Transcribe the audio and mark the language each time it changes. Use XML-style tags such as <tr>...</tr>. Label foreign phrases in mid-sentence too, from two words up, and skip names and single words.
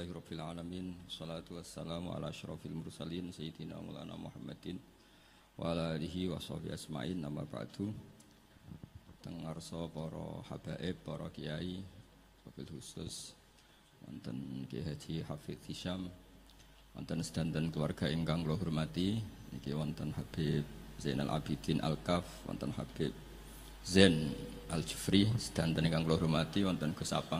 <ar>رب العالمين. الصلاة والسلام على أشرف المرسلين سيدنا مولانا محمد وعلى آله وصحبه أجمعين. أما بعد.</ar> <jv>Tengarso para habaib, para kiai,</jv> <ar>وبالخصوص</ar> <jv>wonten Ki Haji Hafidz Hisyam, wonten sedanten keluarga ingkang kula hormati, niki wonten Habib Zainal Abidin Al-Kaf, wonten Habib Zain Al-Jufri, sedanten ingkang kula hormati, wonten Gus Apang.</jv>